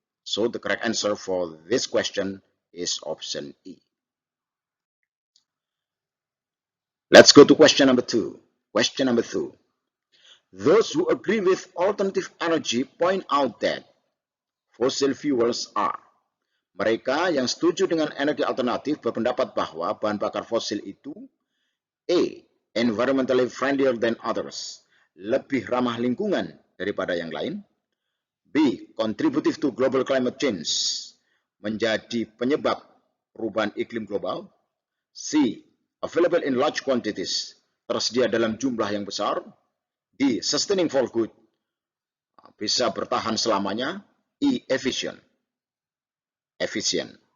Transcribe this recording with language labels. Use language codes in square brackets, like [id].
[en] So the correct answer for this question is option E. Let's go to question number 2. Question number 2. Those who agree with alternative energy point out that fossil fuels are. [id] Mereka yang setuju dengan energi alternatif berpendapat bahwa bahan bakar fosil itu A. [en] Environmentally friendlier than others. [id] Lebih ramah lingkungan daripada yang lain. B. [en] Contributive to global climate change. [id] Menjadi penyebab perubahan iklim global. [en] C. Available in large quantities. [id] Tersedia dalam jumlah yang besar. D. [en] Sustaining for good. [id] Bisa bertahan selamanya. E. [en] Efficient. Efficient.